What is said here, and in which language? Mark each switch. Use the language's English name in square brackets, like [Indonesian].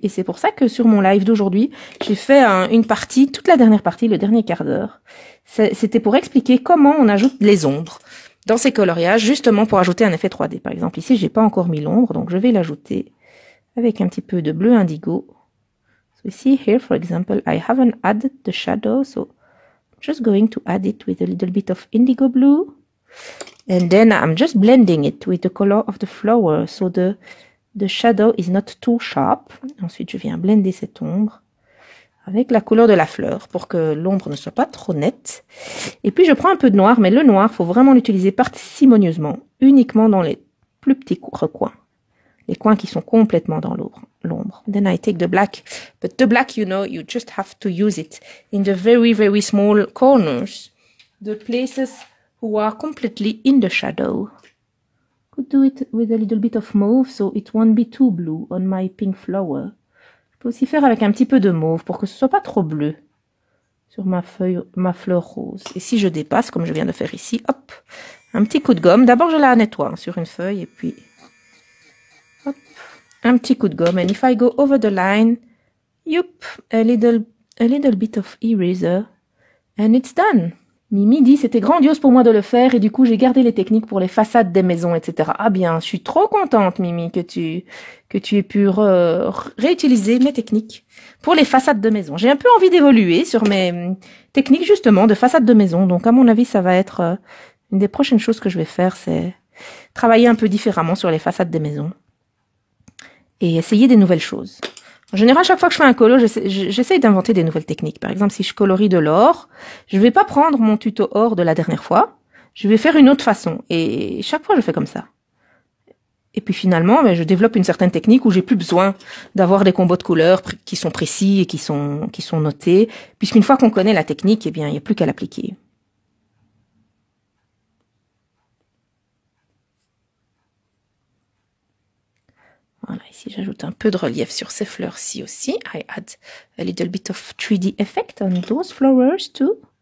[French] Et c'est pour ça que sur mon live d'aujourd'hui, j'ai fait une partie, toute la dernière partie, le dernier quart d'heure. C'était pour expliquer comment on ajoute les ombres dans ces coloriages, justement pour ajouter un effet 3D. Par exemple, ici, j'ai pas encore mis l'ombre, donc je vais l'ajouter avec un petit peu de bleu indigo. [English] So see here, for example, I haven't added the shadow, so just going to add it with a little bit of indigo blue. And then I'm just blending it with the color of the flower. So the shadow is not too sharp. Ensuite, je viens blender cette ombre avec la couleur de la fleur pour que l'ombre ne soit pas trop nette. Et puis, je prends un peu de noir, mais le noir, faut vraiment l'utiliser parcimonieusement, uniquement dans les plus petits recoins. Les coins qui sont complètement dans l'ombre. Then I take the black. But the black, you know, you just have to use it in the very, very small corners. The places who are completely in the shadow. Could do it with a little bit of mauve, so it won't be too blue on my pink flower. [French] Je peux aussi faire avec un petit peu de mauve pour que ce soit pas trop bleu sur ma fleur rose. Et si je dépasse, comme je viens de faire ici, hop, un petit coup de gomme. D'abord, je la nettoie sur une feuille et puis hop, un petit coup de gomme. [English] And if I go over the line, youp, a little a little bit of eraser and it's done. [French] Mimi dit, c'était grandiose pour moi de le faire et du coup, j'ai gardé les techniques pour les façades des maisons, etc. Ah bien, je suis trop contente, Mimi, que tu aies pu réutiliser mes techniques pour les façades de maison. J'ai un peu envie d'évoluer sur mes techniques, justement, de façades de maison. Donc, à mon avis, ça va être une des prochaines choses que je vais faire, c'est travailler un peu différemment sur les façades des maisons et essayer des nouvelles choses. En général, chaque fois que je fais un colo, j'essaye d'inventer des nouvelles techniques. Par exemple, si je colorie de l'or, je vais pas prendre mon tuto or de la dernière fois. Je vais faire une autre façon. Et chaque fois, je fais comme ça. Et puis finalement, je développe une certaine technique où j'ai plus besoin d'avoir des combos de couleurs qui sont précis et qui sont notés. Puisqu'une fois qu'on connaît la technique, eh bien, il n'y a plus qu'à l'appliquer. Voilà, ici j'ajoute un peu de relief sur ces fleurs-ci aussi. [English] I add a little bit of 3D effect on those flowers too.